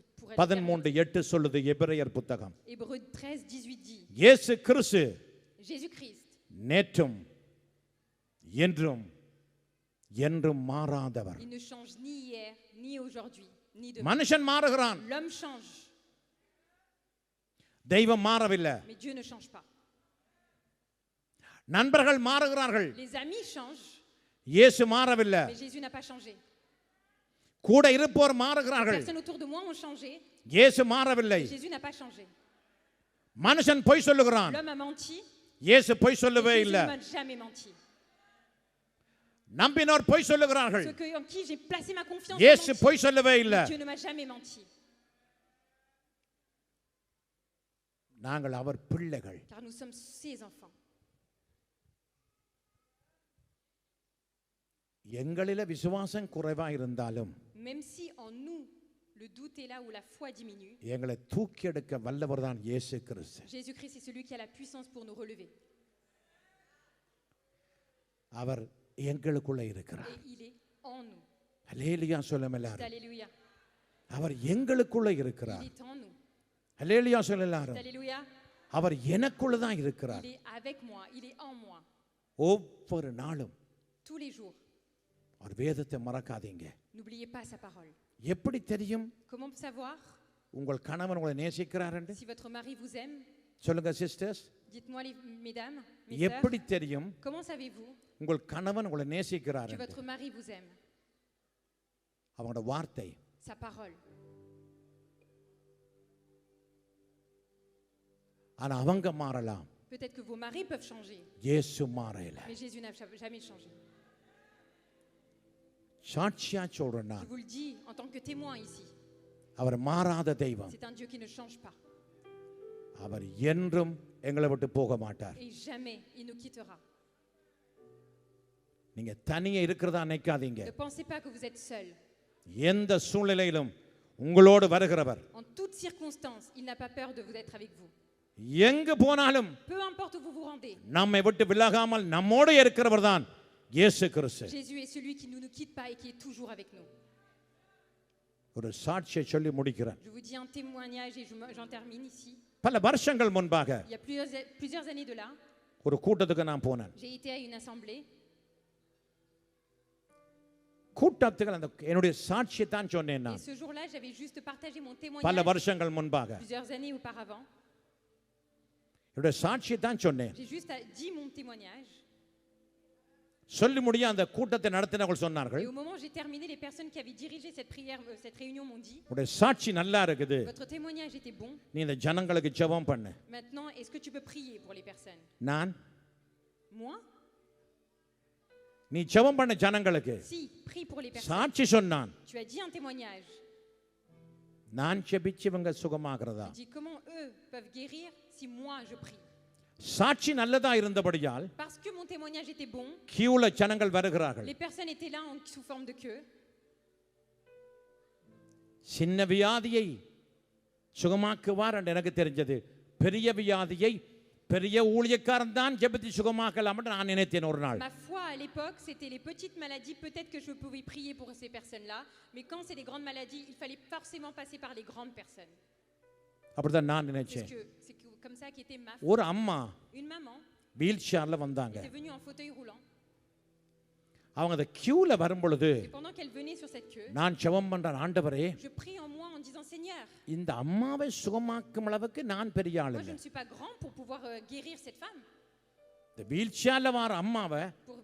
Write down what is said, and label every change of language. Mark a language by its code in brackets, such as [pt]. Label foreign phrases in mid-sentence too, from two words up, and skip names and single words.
[ta] 13:8 சொல்லுது எபிரேயர் புத்தகம். [fr] Hébreux 13:18 dit, [ta] இயேசு கிறிஸ்து [fr] Jésus-Christ, [ta] நேற்றும் என்றும் என்றும் மாறாதவர். [fr] il ne change ni hier, ni aujourd'hui, ni demain. [ta] மனுஷன் மாறுகிறான், [fr] L'homme change, [ta] தெய்வம் மாறவில்லை. [fr] mais Dieu ne change pas. [ta] நண்பர்கள் மாறுகிறார்கள், [fr] Les amis changent, [ta] இயேசு மாறவில்லை. [fr] mais Jésus n'a pas changé. [ta] கூட இருப்போர் [fr] Les [ta] மாறுகிறார்கள், [fr] personnes autour de moi ont changé, [ta] இயேசு மாறவில்லை. [fr] mais Jésus n'a pas changé. [ta] மனுஷன் பொய் சொல்லுகிறான், [fr] L'homme a menti, [ta] இயேசு பொய் [fr] mais [ta] சொல்லவே [fr] Jésus [ta] இல்லை. [fr] ne m'a jamais menti. [ta] நம்பினோர் பொய் சொல்லுகிறார்கள், [fr] Ceux en qui j'ai placé ma confiance, [ta] இயேசு [fr] ont menti. [ta] பொய் சொல்லவே இல்லை. [fr] Dieu ne m'a jamais menti, [ta] நாங்கள் அவர் பிள்ளைகள். [fr] car nous sommes ses enfants. [ta] எங்களில விசுவாசம் குறைவா இருந்தாலும் [fr] Même si en nous le doute est là où la foi diminue, [ta] எங்களை தூக்கி எடுக்க வல்லவர் தான் இயேசு கிறிஸ்து. [fr] Jésus-Christ est celui qui a la puissance pour nous relever. [ta] அவர் எங்களுக்குள்ள இருக்கிறார். [fr] Et il est en nous. [ta] அல்லேலூயா சொல்லுங்க [fr] Dites [ta] எல்லாரும். [fr] Alléluia. [ta] அவர் எங்களுக்குள்ள [fr] Il [ta] இருக்கிறார். [fr] est en nous. [ta] அல்லேலூயா சொல்லுங்க [fr] Dites [ta] எல்லாரும். [fr] Alléluia. [ta] அவர் எனக்குள்ள தான் இருக்கிறார். [fr] Il est avec moi. Il est en moi. [ta] ஒவ்வொரு நாளும் [fr] Tous les jours. [ta] அவர் வேதத்தை மறக்காதீங்க. [fr] N'oubliez pas sa parole. [ta] எப்படி தெரியும் [fr] Comment savoir [ta] உங்கள் கணவன் உங்களை நேசிக்கிறார் என்று? [fr] si votre mari vous aime? [ta] சொல்லுங்க சிஸ்டர்ஸ். [fr] Dites-moi, mesdames, mes sœurs, [ta] எப்படி தெரியும் [fr] comment savez-vous [ta] உங்கள் கணவன் உங்களை நேசிக்கிறார் [fr] que [ta] என்று? [fr] votre mari vous aime? [ta] அவங்களோட வார்த்தை. [fr] Sa parole. [ta] ஆனா அவங்க மாறலாம், [fr] Peut-être que vos maris peuvent changer, [ta] இயேசு மாறல. [fr] mais Jésus n'a jamais changé. [ta] சாட்சியா சொல்றேன் [fr] Je [ta] நான், [fr] vous le dis en tant que témoin ici. [ta] அவர் மாறாத தெய்வம். [fr] C'est un Dieu qui ne change pas. [ta] அவர் என்றும் எங்களை விட்டு போக மாட்டார். [fr] Et jamais il nous quittera. [ta] நீங்க தனியே இருக்கிறதா நினைக்காதீங்க. [fr] Ne pensez pas que vous êtes seul. [ta] எந்த சூழ்நிலையிலும் உங்களோடு வருகிறவர். [fr] En toutes circonstances, il n'a pas peur de vous être avec vous. [ta] எங்கு போனாலும் [fr] Peu importe où vous vous rendez, [ta] நம்மை விட்டு விலகாமல் நம்மோடு இருக்கிறவர் தான் இயேசு கிறிஸ்து. [fr] Jésus est celui qui ne nous quitte pas et qui est toujours avec nous. [ta] ஒரு சாட்சியை சொல்லி முடிக்கிறேன். [fr] Je vous dis un témoignage et j'en termine ici. [ta] பல வருஷங்கள் முன்பாக [fr] Il y a plusieurs années de là, [ta] ஒரு கூட்டத்துக்கு நான் போனேன். [fr] j'ai été à une assemblée. [ta] கூட்டத்துக்கு அந்த என்னுடைய சாட்சியை தான் சொன்னேன் [fr] Et [ta] நான். [fr] ce jour-là, j'avais juste partagé mon [ta] பல [fr] témoignage [ta] வருஷங்கள் முன்பாக [fr] plusieurs années auparavant. [ta] என்னுடைய சாட்சியை தான் சொன்னேன். [fr] J'ai juste dit mon témoignage. [ta] சொல்லி முடிய அந்த கூட்டத்தை நடத்தினவர்கள் சொன்னார்கள், [fr] Et au moment où j'ai terminé, les personnes qui avaient dirigé cette prière, cette réunion m'ont dit, [ta] உடைய சாட்சி நல்லா இருக்குது, [fr] votre témoignage était bon. [ta] நீ இந்த ஜனங்களுக்கு ஜெபம் பண்ணு. [fr] Maintenant, est-ce que tu peux prier pour les personnes? [ta] நான் [fr] Moi? [ta] நீ ஜெபம் பண்ண ஜனங்களுக்கு [fr] Si, prie pour les personnes. [ta] சாட்சி சொன்னான். [fr] Tu as dit un témoignage. [ta] நான் ஜெபிச்சு இவங்க சுகமாகிறதா? [fr] Tu dis comment eux peuvent guérir si moi je prie. [ta] சாட்சி நல்லதா இருந்தபடியால் [fr] Parce que mon témoignage était bon, [ta] கியூல ஜனங்கள் வருகிறார்கள். [fr] les personnes étaient là sous forme de queue. [ta] சின்ன வியாதியை சுகமாக்குவார் என்று எனக்கு தெரிஞ்சது. பெரிய வியாதியை பெரிய ஊழியக்காரன் தான் ஜெபித்து சுகமாக்கலாம் என்று நான் நினைத்தேன் ஒரு நாள். [fr] Ma foi à l'époque, c'était les petites maladies. Peut-être que je pouvais prier pour ces personnes-là, mais quand c'est les grandes maladies, il fallait forcément passer par les grandes personnes. [ta] அப்படிதான் நான் [fr] C'est [ta] நினைச்சேன். [fr] comme ça qu'était ma foi. [ta] ஒரு அம்மா [fr] Une maman [en] wheel chair [ta] வந்தாங்க. [fr] était venue en fauteuil roulant. [ta] அவங்க அந்த கியூல வரும் பொழுது [fr] Et pendant qu'elle venait sur cette queue, [ta] நான் ஜெபம் பண்றேன், ஆண்டவரே [fr] je prie en moi en disant Seigneur, [ta] இந்த அம்மாவை சுகமாக்கும் அளவுக்கு நான் பெரிய ஆள் [fr] moi je [ta] இல்லை. [fr] ne suis pas grand pour pouvoir guérir cette femme. [ta] இந்த [en] wheel chair [ta] வர அம்மாவை [fr] Pour-